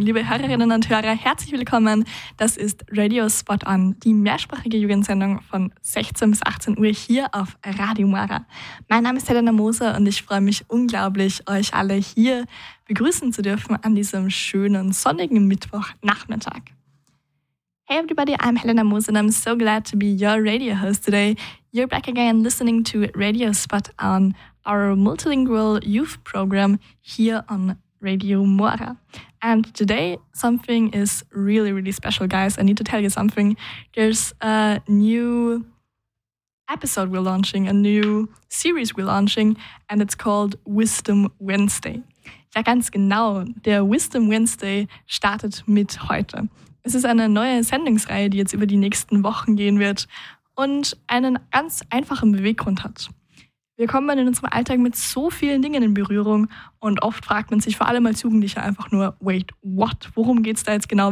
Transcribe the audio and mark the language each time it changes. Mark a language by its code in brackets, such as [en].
[de] Liebe Hörerinnen und Hörer, herzlich willkommen. Das ist Radio Spot-on, die mehrsprachige Jugendsendung von 16 bis 18 Uhr hier auf Radio Mara. Mein Name ist Helena Moser und ich freue mich unglaublich, euch alle hier begrüßen zu dürfen an diesem schönen sonnigen Mittwochnachmittag. [en] Hey everybody, I'm Helena Moos and I'm so glad to be your radio host today. You're back again listening to Radio Spot on, our multilingual youth program here on Radio Mora. And today something is really, really special, guys. I need to tell you something. There's a new episode we're launching, a new series we're launching, and it's called Wisdom Wednesday. [de] Ja, ganz genau. Der Wisdom Wednesday startet mit heute. Es ist eine neue Sendungsreihe, die jetzt über die nächsten Wochen gehen wird und einen ganz einfachen Beweggrund hat. Wir kommen in unserem Alltag mit so vielen Dingen in Berührung und oft fragt man sich vor allem als Jugendlicher einfach nur, [en] wait, what? [de] Worum geht's da jetzt genau?